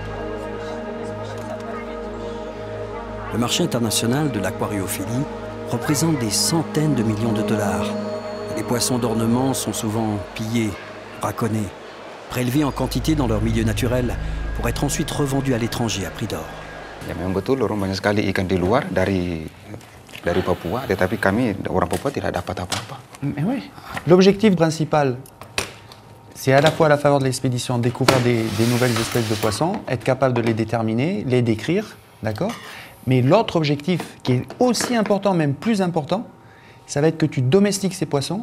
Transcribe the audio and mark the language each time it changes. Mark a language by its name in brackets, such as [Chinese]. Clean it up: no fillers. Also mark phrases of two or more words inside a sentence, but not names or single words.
[French] Le marché international de l'aquariophilie représente des centaines de millions de dollars. Et les poissons d'ornement sont souvent pillés, braconnés, prélevés en quantité dans leur milieu naturel pour être ensuite revendus à l'étranger à prix d'or. [Indonesian] Ya memang betul orang banyak sekali ikan di luar dari Papua, tetapi kami orang Papua tidak dapat apa-apa. [French] Mais oui. L'objectif principal, c'est à la fois à la faveur de l'expédition découvrir des nouvelles espèces de poissons, être capable de les déterminer, les décrire, d'accord? Mais l'autre objectif, qui est aussi important, même plus important, ça va être que tu domestiques ces poissons.